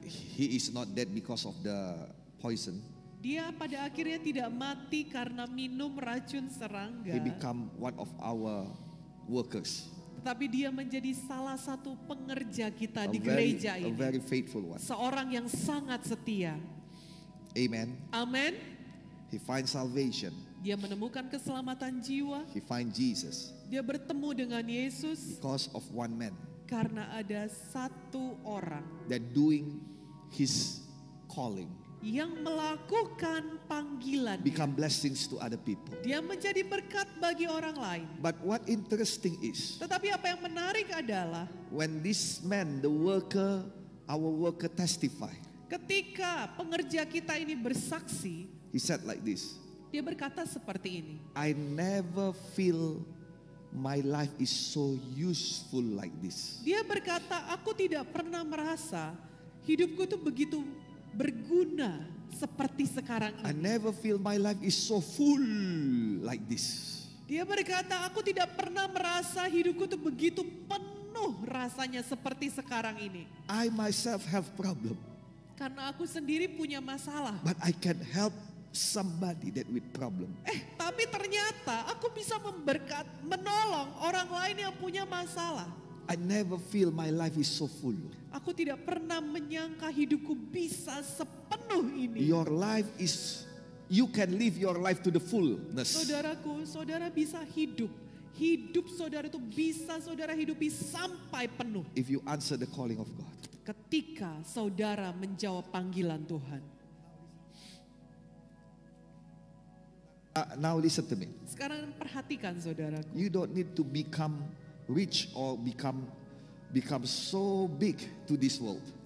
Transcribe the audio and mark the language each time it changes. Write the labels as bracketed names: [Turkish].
[English] he is not dead because of the poison. [Indonesian] Dia pada akhirnya tidak mati karena minum racun serangga. [English] He become one of our workers. [Indonesian] Tetapi dia menjadi salah satu pengerja kita [English] A [Indonesian] di gereja [English] very [Indonesian] ini. [English] faithful one. [Indonesian] Seorang yang sangat setia. [English] Amen. [Indonesian] Amin. [English] He finds salvation. [Indonesian] Dia menemukan keselamatan jiwa. [English] He finds Jesus [Indonesian] Dia bertemu dengan Yesus [English] because of one man [Indonesian] karena ada satu orang [English] that doing his calling, [Indonesian] yang melakukan panggilan. [English] become blessings to other people. [Indonesian] Dia menjadi berkat bagi orang lain. [English] But what interesting is, [Indonesian] Tetapi apa yang menarik adalah [English] when this man, our worker testify, [Indonesian] ketika pengerja kita ini bersaksi, [English] he said like this, [Indonesian] dia berkata seperti ini. [English] I never feel my life is so useful like this. [Indonesian] Dia berkata, aku tidak pernah merasa hidupku itu begitu berguna seperti sekarang [English] I [Indonesian] ini. [English] never feel my life is so full like this. [Indonesian] Dia berkata, aku tidak pernah merasa hidupku itu begitu penuh rasanya seperti sekarang ini. [English] I myself have problem, [Indonesian] Karena aku sendiri punya masalah. [English] but I can help somebody that with problem. [Indonesian] Tapi ternyata aku bisa menolong orang lain yang punya masalah. [English] I never feel my life is so full. [Indonesian] Aku tidak pernah menyangka hidupku bisa sepenuh ini. [English] Your life is, you can live your life to the fullness. [Indonesian] Saudaraku, saudara bisa hidup. Hidup saudara itu bisa saudara hidupi sampai penuh. [English] If you answer the calling of God. [Indonesian] Ketika saudara menjawab panggilan Tuhan. [English] Now listen to me. [Indonesian] Sekarang perhatikan saudaraku. [English] You don't need to become rich or become so big to this world.